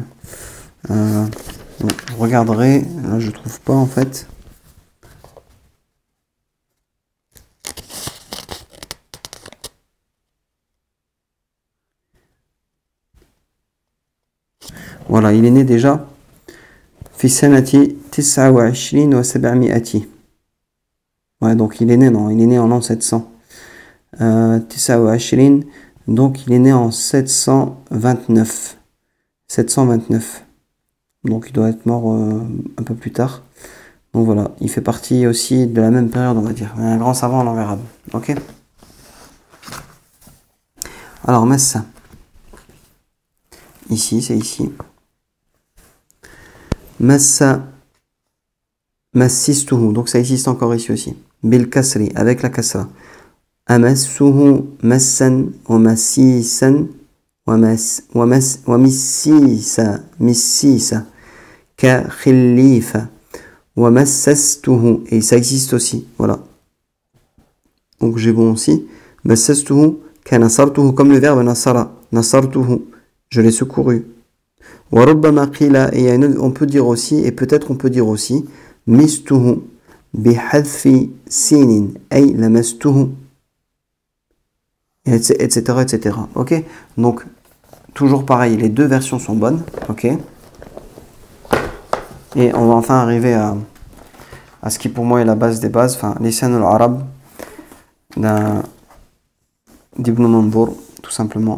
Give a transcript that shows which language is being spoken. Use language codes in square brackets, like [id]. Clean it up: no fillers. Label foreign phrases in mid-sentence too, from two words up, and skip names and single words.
[fr] Bon, je regarderai. Là, je trouve pas, en fait. Voilà, il est né déjà. [ar] في سنة 29 و 700. [fr] Ouais, donc il est né, non, il est né en l'an 700. 29, donc il est né en 729. 729. Donc il doit être mort un peu plus tard. Donc voilà, il fait partie aussi de la même période, on va dire. Un grand savant en langue arabe. Ok? Alors, Massa. Ici, c'est ici. Massa. [ar] Massistuhu. [fr] Donc ça existe encore ici aussi. [ar] بالكسر, [fr] avec la kasra. [ar] أمسه مسا ومسيسا ومسيسى كخليفى ومسسته. [fr] Et ça existe aussi. Voilà. Donc j'ai bon aussi. [ar] مسسته كنصرته, [fr] comme le verbe nasara. Nasartuhu. Je l'ai secouru. [ar] وربما قيل, [fr] et on peut dire aussi, et peut-être on peut dire aussi, [ar] مسته بحذف سين أي لمسته, [fr] etc., etc. Ok? Donc, toujours pareil, les deux versions sont bonnes. Ok? Et on va enfin arriver à ce qui pour moi est la base des bases, enfin, Lisan al-Arab d'Ibn Mandour, tout simplement.